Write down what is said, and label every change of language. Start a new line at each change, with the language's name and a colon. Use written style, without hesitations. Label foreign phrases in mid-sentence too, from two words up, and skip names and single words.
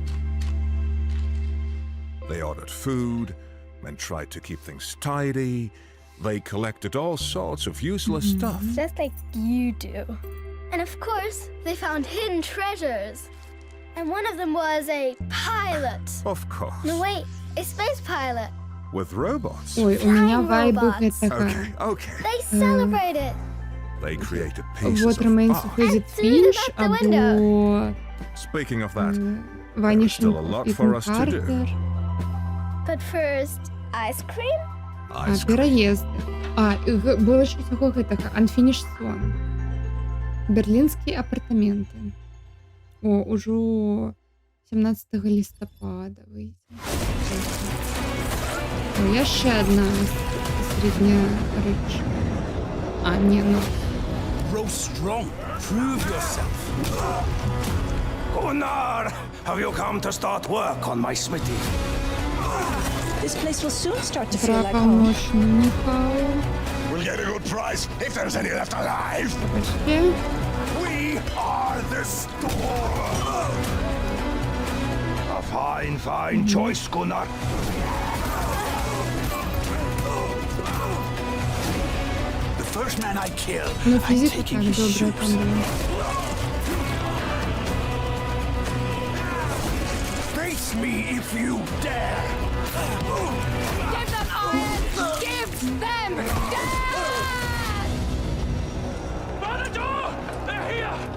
English: They ordered food and tried to keep things tidy. They collected all sorts of useless stuff. Just like you do. And of course, they found hidden treasures. And one of them was a pilot. Of course. No, wait, a space pilot. With robots.
Belarusian: Ой,
Russian: у меня
Belarusian: вайбы
English: robots.
Belarusian: гэтага.
English: Okay, okay. They celebrate it. They created pieces
Belarusian: Вот
English: of Remains of art. Edith threw them Finch out the window.
Belarusian: або
English: Speaking of that, Vanishing still a lot of for Ethan us to do. Carter. But first, ice cream?
Belarusian: А, пераезды. А, было ж усяго гэтага. Unfinished Swan. Берлінскія апартаменты. О, ужо 17 листопада выйдзе. О, яшчэ одна среднявечная. А, не, ну.
English: Grow strong. Prove yourself. Gunnar, have you come to start work on my smithy? This place will soon start to feel like home. Помощников. We'll get a good price if there's any left alive. We are the store. A fine, fine choice, Gunnar. The first man I kill,
Belarusian: Ну,
English: I'm
Belarusian: физика
English: taking
Belarusian: так
English: his
Belarusian: добрая
English: shoes.
Belarusian: там была.
English: Face me if you dare. Give them iron! Give them death! By the door! They're here!